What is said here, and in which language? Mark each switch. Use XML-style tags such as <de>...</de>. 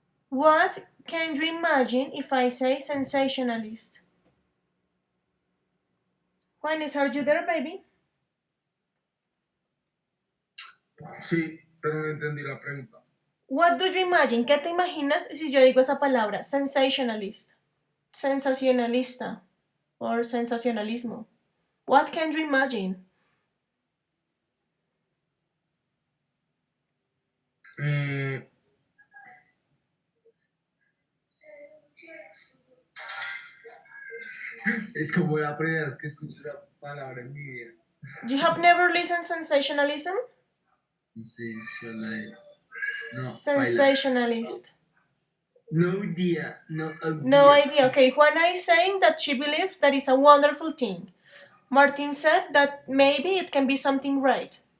<en>What can you imagine if I say sensationalist? Juanes, are you there, baby?</en> <es>Sí, pero no entendí la pregunta.</es> <en>What do you imagine?</en> <es>¿Qué te imaginas si yo digo esa palabra?</es> <en>Sensationalist. Sensacionalista. Or sensacionalismo. What can you imagine?</en> <es>Mm, es como la primera vez que escucho esa palabra en mi vida.</es> <en>You have never listened sensationalism? Sensationalist.</en> <es>No, baila.</es> <en>Sensationalist. No idea, no No idea. idea. Okay, Juana is saying that she believes that is a wonderful thing. Martin said that maybe it can be something right.</en>